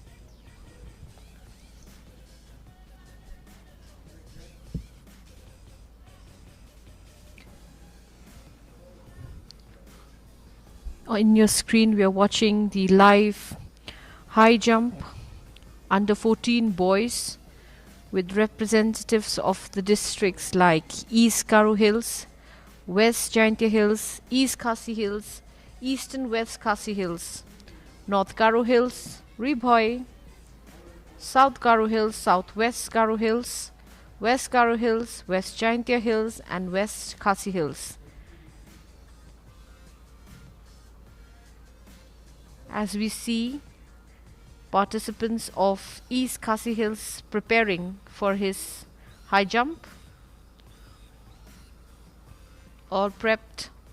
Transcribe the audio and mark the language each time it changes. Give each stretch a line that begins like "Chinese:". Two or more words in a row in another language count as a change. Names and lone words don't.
English: In your screen, we are watching the live high jump under 14 boys with representatives of the districts like East Garo Hills, West Jaintia Hills, East Khasi Hills, East and West Khasi Hills, North Garo Hills, Ribhoi, South Garo Hills, Southwest Garo Hills, West Garo Hills, West Jaintia Hills and West Khasi Hills. As we see participants of East Khasi Hills preparing for his high jump, all prepped.